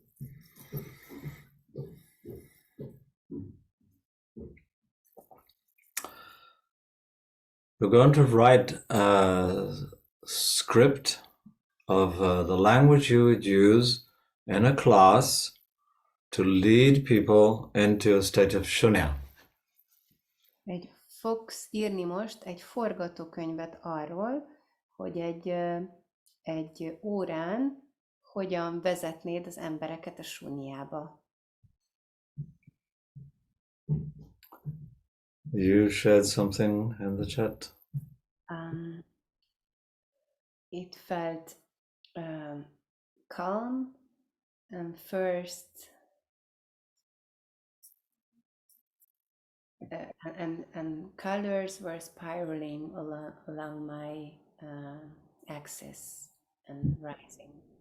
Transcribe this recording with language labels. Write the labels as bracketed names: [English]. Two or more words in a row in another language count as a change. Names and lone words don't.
[English] We're going to write a script of the language you would use in a class to lead people into a state of shunya. [Hungarian] Fogsz írni most egy forgatókönyvet arról, hogy egy órán hogyan vezetnéd az embereket a sunyába. [English] You shared something in the chat. It felt calm, and first and colors were spiraling along my axis and rising.